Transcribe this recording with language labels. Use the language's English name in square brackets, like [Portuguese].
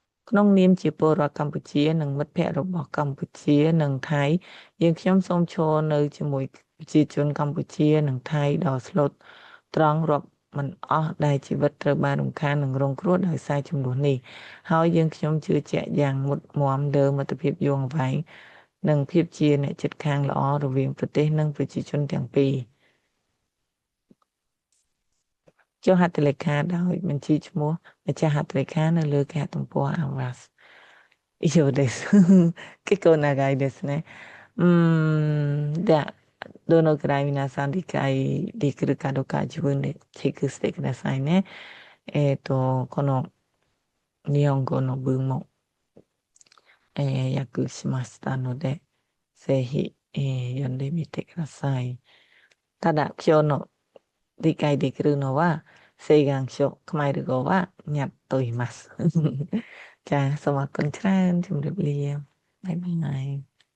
[Khmer] ក្នុងនាមជាពលរដ្ឋកម្ពុជានិងមិត្តភ័ក្តិរបស់កម្ពុជានិងថៃយើងខ្ញុំសូមឈរនៅជាមួយប្រជាជនកម្ពុជានិងថៃដ៏ស្លូតត្រង់រាប់មិនអស់ដែលជីវិតត្រូវបានរំខាននិងរងគ្រោះដោយសារចំនួននេះហើយយើងខ្ញុំជឿជាក់យ៉ាងមុតមាំលើមិត្តភាពយូរអង្វែង និងភាពជាអ្នកជិតខាងល្អរវាងប្រទេសនិងប្រជាជនទាំងពីរចុះហត្ថលេខាដោយបញ្ជីឈ្មោះម្ចាស់ហត្ថលេខានៅលើគេហទំព័រ AWAS [Japanese] 以上です。結構長いですね。では、どのくらい皆さん理解できるかどうか自分でチェックしてくださいね。この日本語の文も、訳しましたので、ぜひ、読んでみてください。ただ、今日の理解できるのは、請願書、ខ្មែរ語はញ៉ាត់と言います。 [Khmer] ចាសូមអរគុណច្រើនជម្រាបលាបាយបាយ